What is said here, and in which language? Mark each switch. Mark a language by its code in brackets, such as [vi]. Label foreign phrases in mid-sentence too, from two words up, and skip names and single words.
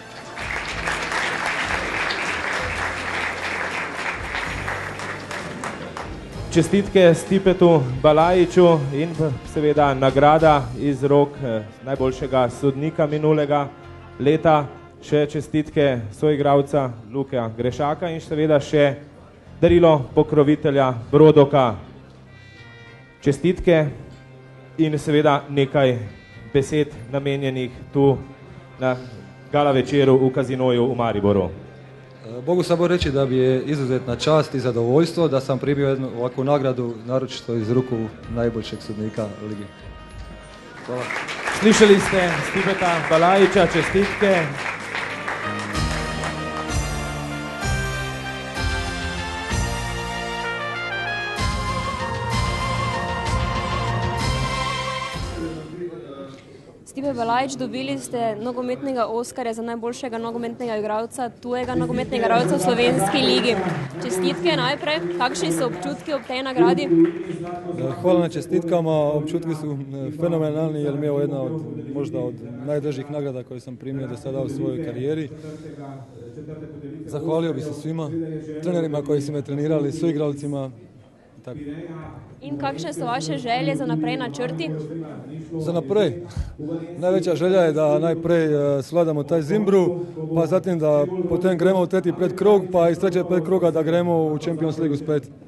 [sl] Čestitke Stipetu Balajiću in seveda nagrada iz rok najboljšega sodnika minulega leta, še čestitke soigralca Luka Grešaka in seveda še darilo pokrovitelja Brodoka. Čestitke in seveda nekaj besed namenjenih tu na gala večeru v Kazinoju v Mariboru. [hr] Mogu samo reći da bi je izuzetna čast i zadovoljstvo da sam primio jednu ovakvu nagradu, naročito iz ruku najboljšeg sudnika ligi. Hvala. [sl] Slišali ste Stipeta Balajića, čestitke. Stipe Balajić, dobili ste nogometnega Oskarja za najboljšega nogometnega igralca, tujega nogometnega igralca v slovenski ligi. Čestitke najprej, kakšni so občutki ob tej nagradi? [hr] Hvala na čestitkama, občutki su fenomenalni jer mi je ovo jedna od možda od najdražih nagrada koje sam primio do sada u svojoj karijeri. Zahvalio bi se svima, trenerima koji su me trenirali, suigralcima. Tako. [sl] In kakšne so vaše želje za naprej načrti? Za naprej. [hr] Najveća želja je da najprej svladamo taj Zimbru, pa zatim da [sl] potem gremo v tretji predkrog, [hr] pa iz trećeg predkroga da gremo u Champions Ligu spet.